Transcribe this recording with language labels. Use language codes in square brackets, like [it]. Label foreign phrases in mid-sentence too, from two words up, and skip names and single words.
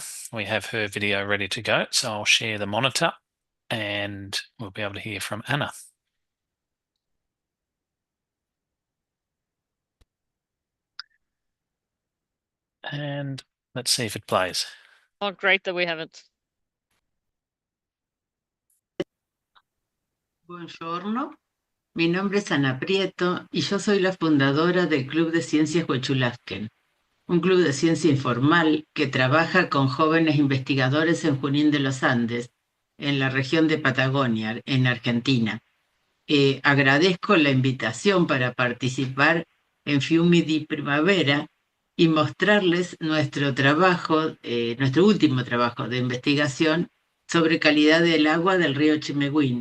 [en] We have her video ready to go. So I'll share the monitor and we'll be able to hear from Anna. And let's see if it plays. Oh, great that we have it. [es] Buongiorno, mi nombre es Ana Prieto y yo soy la fundadora del Club de Ciencias Huechulasquen, un club de ciencia informal que trabaja con jóvenes investigadores en Junín de los Andes, en la región de Patagonia, en Argentina. Agradezco la invitación para participar en Fiumi di Primavera y mostrarles nuestro trabajo, nuestro último trabajo de investigación sobre calidad del agua del río Chimehuín.